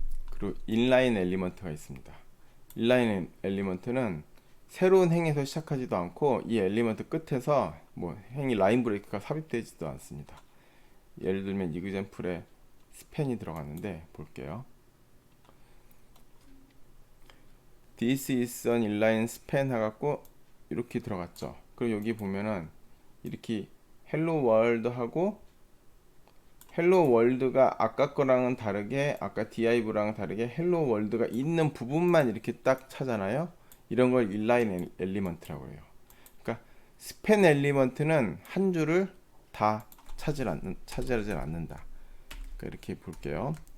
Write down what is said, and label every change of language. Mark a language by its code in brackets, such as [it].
[ko] 그리고 인라인 엘리먼트가 있습니다. 인라인 엘리먼트는 새로운 행에서 시작하지도 않고 이 엘리먼트 끝에서 뭐 행이 라인 브레이크가 삽입되지도 않습니다. 예를 들면 이그젠플에 스팬이 들어갔는데 볼게요. [en] This is an inline span [ko] 해갖고 이렇게 들어갔죠. 그리고 여기 보면은 이렇게 헬로 월드 하고, 헬로 월드가 아까 거랑은 다르게, 아까 div랑은 다르게 헬로 월드가 있는 부분만 이렇게 딱 차잖아요. 이런 걸 인라인 엘리먼트라고 해요. 그러니까 스팬 엘리먼트는 한 줄을 다 차지하지 않는다. 그러니까 이렇게 볼게요.